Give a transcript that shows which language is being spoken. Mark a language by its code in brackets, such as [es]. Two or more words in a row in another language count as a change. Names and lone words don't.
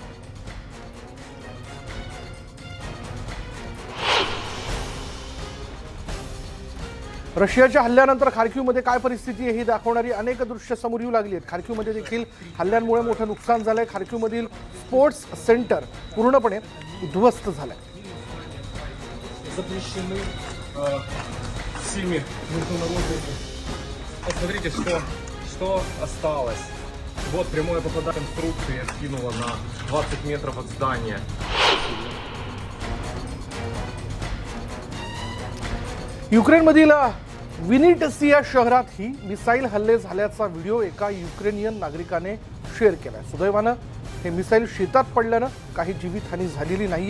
[mr] रशियाच्या हल्ल्यानंतर खार्किवमध्ये काय परिस्थिती आहे ही दाखवणारी अनेक दृश्य समोर येऊ लागली आहेत. खार्किवमध्ये देखील हल्ल्यांमुळे मोठं नुकसान झालंय. खार्किवमधील स्पोर्ट्स सेंटर पूर्णपणे उद्ध्वस्त झालंय. [ru] Посмотрите, что осталось. Вот прямое попадание конструкции я скинула на 20 метров от здания. [mr] युक्रेनमधील विनिटसिया शहरातही मिसाईल हल्ले झाल्याचा व्हिडिओ एका युक्रेनियन नागरिकाने शेअर केलाय. सुदैवानं हे मिसाईल शेतात पडल्यानं काही जीवितहानी झालेली नाहीये.